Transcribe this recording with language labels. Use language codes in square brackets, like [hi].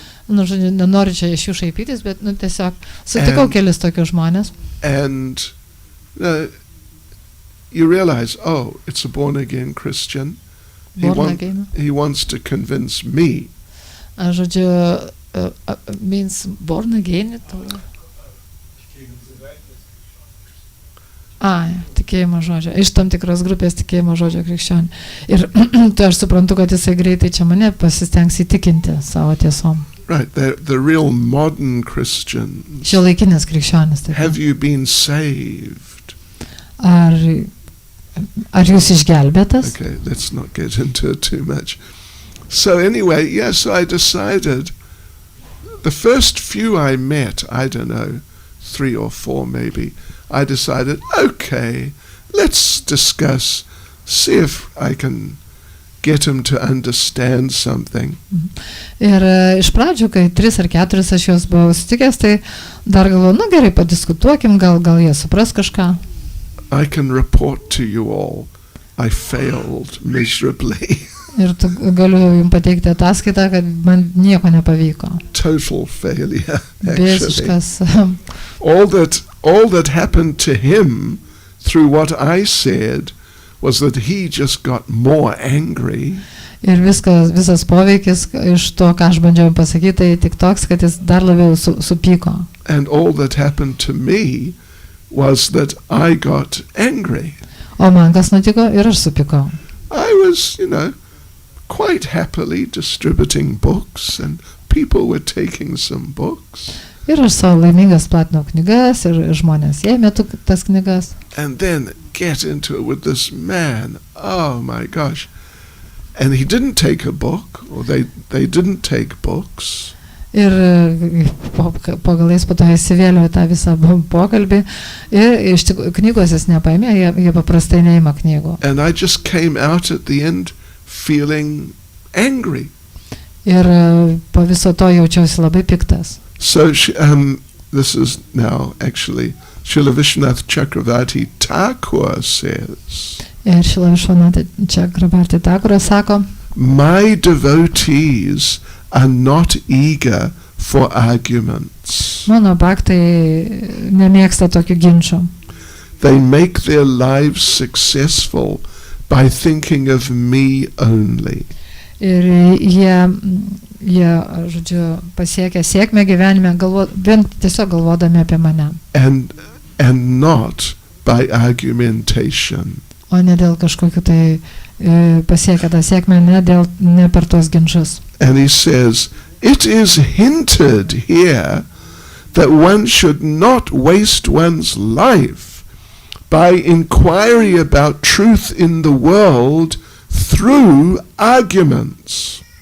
[lt] Žodžiu, nenoriu čia iš jų šaipytis, bet tiesiog sutikau kelis tokius žmonės. [en] And you realize, oh, it's a born-again Christian. He wants to convince me. Žodžiu, means born again. [lt] Tikėjimo žodžio. Iš tam tikros grupės tikėjimo žodžio krikščionį. Ir tai aš suprantu, kad jisai greitai čia mane pasistengs įtikinti savo tiesom. [en] Right, the real modern Christians. [lt] Šiuolaikinis krikščionis. [en] Have you been saved? [lt] Ar jūs išgelbėtas? [en] Okay, let's not get into it too much. So anyway, yes, I decided, the first few I met, I don't know, 3 or 4 maybe, I decided, okay, let's discuss, see if I can get him to understand something. [lt] Ir iš pradžių, kai 3 ar 4 aš juos buvau sutikęs, tai dar galvoju, nu gerai, padiskutuokim, gal jie supras kažką. [en] I can report to you all, I failed miserably. [lt] Ir galiu jums pateikti ataskaitą, kad man nieko nepavyko. [en] Total failure, actually. [lt] Visiškas. [en] All that happened to him through what I said was that he just got more angry. [lt] Ir visas poveikis iš to, ką aš bandžiau pasakyti, tai tik toks, kad jis dar labiau supyko. [en] And all that happened to me was that I got angry. [lt] O man kas nutiko ir aš supykau. [en] I was, quite happily distributing books and people were taking some books. [lt] Ir aš savo laimingas platinau knygas ir žmonės ėmė tas knygas. [en] And then get into it with this man. Oh my gosh. And he didn't take a book, or they didn't take books. [lt] Ir po galais po to įsivėliau tą visą pokalbį ir iš tikrųjų knygos jis nepaėmė, jie paprastai neima knygų. [en] And I just came out at the end feeling angry. [lt] Ir po viso to jaučiausi labai piktas. [en] So this is now actually Srila Vishwanath Chakravarti Thakur says. [lt] Ir Srila Vishwanath Chakravarti Thakur sako, [en] my devotees are not eager for arguments. [lt] Mano bhaktai nemėgsta tokių ginčų. [en] They make their lives successful by thinking of me only. [lt] Ir jie žodžiu, pasiekia sėkmę gyvenime, vien tiesiog galvodami apie mane. [en] And not by argumentation. [lt] O ne dėl kažkokių tai pasiekia tą sėkmę, ne per tos ginčus. [en] And he says, it is hinted here that one should not waste one's life by inquiry about truth in the world through arguments.